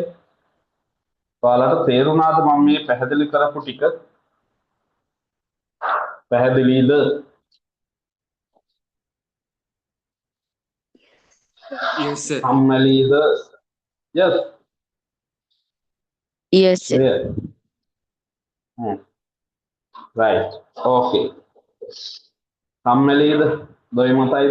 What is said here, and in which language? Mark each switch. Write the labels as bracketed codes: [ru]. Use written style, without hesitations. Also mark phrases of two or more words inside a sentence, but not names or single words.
[si] ඔයාලට තේරුණාද මම මේ පැහැදිලි කරපු ටික? පැහැදිලිද? [en] Yes, sir. [si] කම්මැලිද? Yes, [en] Yes, sir. clear. Right. Okay. [si] කම්මැලිද? දොයි මතයිද?